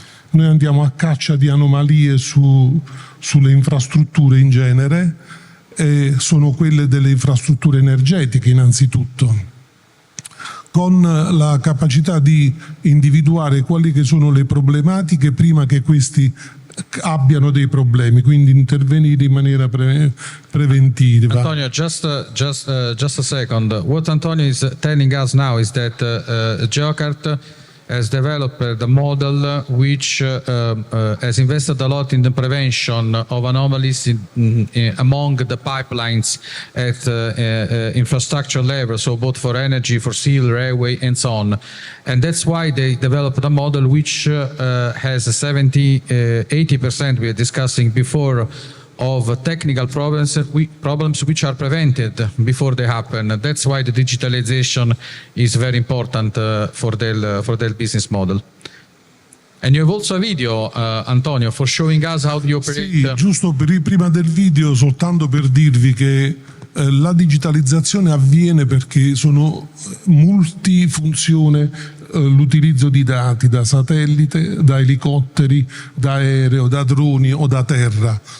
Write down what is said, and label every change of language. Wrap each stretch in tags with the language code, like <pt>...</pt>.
<it>Noi andiamo a caccia di anomalie sulle infrastrutture in genere, e sono quelle delle infrastrutture energetiche innanzitutto, con la capacità di individuare quali che sono le problematiche prima che questi abbiano dei problemi, quindi intervenire in maniera preventiva.</it> <en>Antonio, just a second. What Antonio is telling us now is that Geocart has developed a model which has invested a lot in the prevention of anomalies among the pipelines at infrastructure level, so both for energy, for civil, railway, and so on. And that's why they developed a model which has 80% we were discussing before of technical problems which are prevented before they happen. That's why the digitalization is very important for their business model. And you have also a video, Antonio, for showing us how you operate.</en> <it>Sì, giusto prima del video, soltanto per dirvi che la digitalizzazione avviene perché sono multifunzione l'utilizzo di dati da satellite, da elicotteri, da aereo, da droni o da terra.</it>